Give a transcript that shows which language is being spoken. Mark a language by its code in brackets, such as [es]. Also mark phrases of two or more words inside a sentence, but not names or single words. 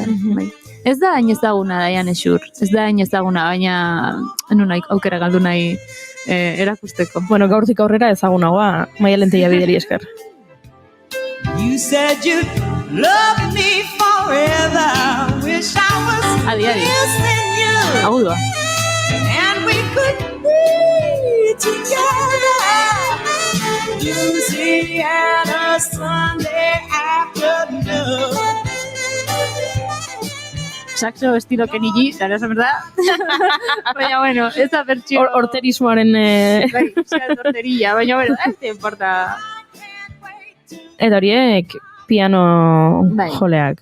[eu] Bai. Ez da hain ezaguna Diane Shure, baina enun aukera galdu nahi erakusteko. Bueno, gaurtik aurrera ezagunagoa, Maialen Tellabideri esker. [en] You said you'd love me forever. Wish I was missing you. [eu] Agudoa. [en] And we could be together. Louisiana Sunday afternoon. [eu] Saxo estilo Kenny G, esan verdad. Baina, bueno, esa bertxio... Horterismoaren... Bai, horterilla, baina, bueno, ez [es] te importa... [eu] Eta horiek piano joleak.